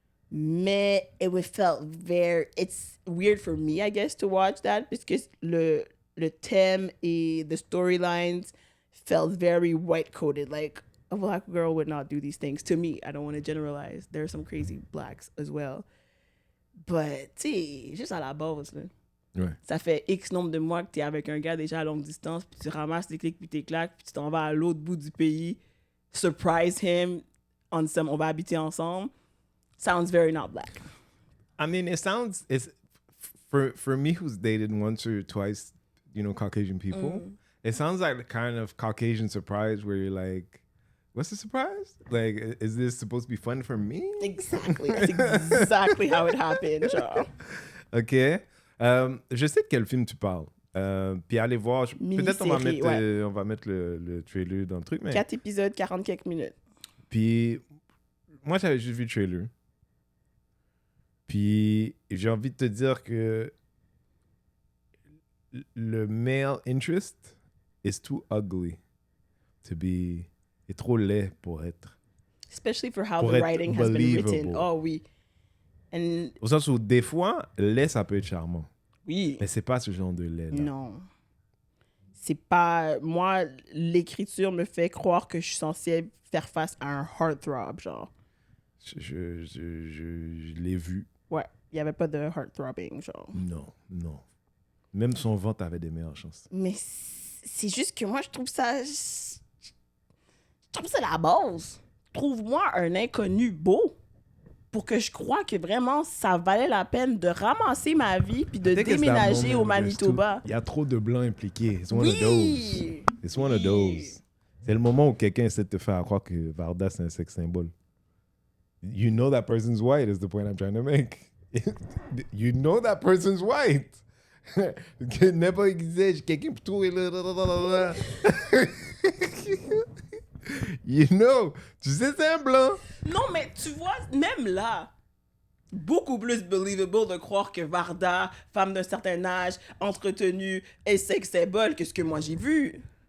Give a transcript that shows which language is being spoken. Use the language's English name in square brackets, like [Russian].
[English] Mais it's weird for me, I guess, to watch that because [French] le thème et [English] the storylines felt very white-coded. Like, a black girl would not do these things. To me, I don't want to generalize. There are some crazy blacks as well. [French] But, tu sais, juste à la base, là. Ouais. Ça fait X nombre de mois que tu es avec un gars déjà à longue distance, puis tu ramasses tes clics puis tes claques, puis tu t'en vas à l'autre bout du pays, [English] surprise him, [French] on va habiter ensemble. [English] Sounds very not black. I mean, it's for me who's dated once or twice, Caucasian people, it sounds like the kind of Caucasian surprise where you're like, what's the surprise? Like, is this supposed to be fun for me? Exactly. That's exactly how it happened, genre. OK. [French] Je sais de quel film tu parles. Puis allez voir. Peut-être on va mettre le trailer dans le truc. Mais... 4 épisodes, 40 quelques minutes. Puis moi, j'avais juste vu le trailer. Puis j'ai envie de te dire que le [English] male interest is too ugly to be... [French] est trop laid pour être... [English] Especially for how the writing has been written. [French] Oh oui. [English] And... [French] Au sens où des fois, laid, ça peut être charmant. Oui. Mais c'est pas ce genre de lait. Là. Non. C'est pas... Moi, l'écriture me fait croire que je suis censée faire face à un heartthrob, genre. Je l'ai vu. Ouais. Il n'y avait pas de heartthrobbing, genre. Non. Même son ventre avait des meilleures chances. Mais c'est juste que moi, je trouve ça... Je trouve ça la base. Trouve-moi un inconnu beau pour que je croie que vraiment ça valait la peine de ramasser ma vie puis de déménager au Manitoba. Il y a trop de blancs impliqués. [English] It's one of those. [French] C'est le moment où quelqu'un essaie de te faire croire que Varda, c'est un sex symbole. [English] You know that person's white is the point I'm trying to make. You know that person's white. [French] Que n'importe qui disait, quelqu'un pour trouver le... [English] You know. [French] Tu sais, c'est un blanc. Non, mais tu vois, même là, beaucoup plus believable de croire que Varda, femme d'un certain âge, entretenue, est sex symbole que ce que moi j'ai vu.